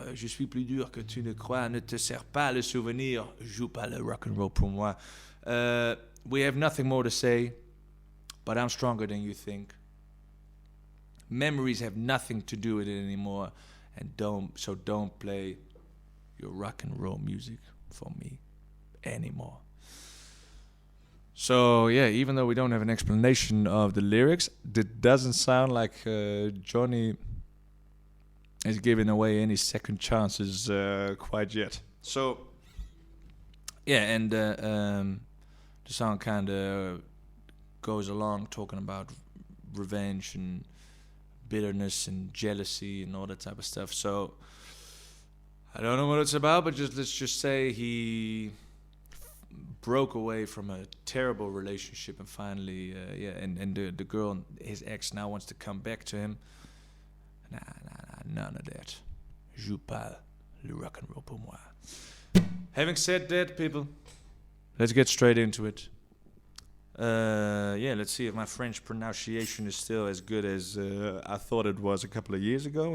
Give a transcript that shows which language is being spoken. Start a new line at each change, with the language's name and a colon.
French: Je suis plus dur que tu ne crois. Ne te sers pas le souvenir. Joue pas le rock and roll pour moi.
English: We have nothing more to say, but I'm stronger than you think. Memories have nothing to do with it anymore, and don't play your rock and roll music for me anymore. So yeah, even though we don't have an explanation of the lyrics, it doesn't sound like Johnny is giving away any second chances quite yet. So yeah, and the song kind of goes along talking about revenge and bitterness and jealousy and all that type of stuff. So I don't know what it's about, but let's just say he broke away from a terrible relationship and finally, and the girl, his ex, now wants to come back to him. Nah, none of that.
French: Joue pas le rock and roll pour moi.
English: Having said that, people, let's get straight into it. Let's see if my French pronunciation is still as good as I thought it was a couple of years ago.